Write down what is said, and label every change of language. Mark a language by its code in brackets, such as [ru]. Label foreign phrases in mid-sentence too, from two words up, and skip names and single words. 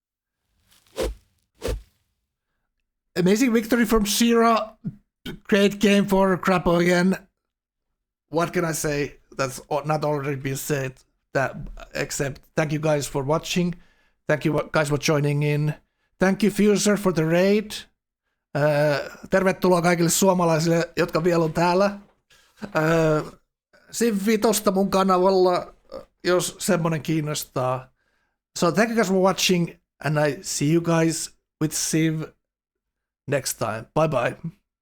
[en] Amazing victory from Syrah. Great game for Crapo again. What can I say? That's not already been said. That except thank you guys for watching. Thank you guys for joining in. Thank you Fuser for the raid. [fi] Tervetuloa kaikille suomalaisille, jotka vielä on täällä. Civ 5 mun kanavalla, jos semmonen kiinnostaa. [en] So thank you guys for watching, and I see you guys with Civ next time. Bye bye.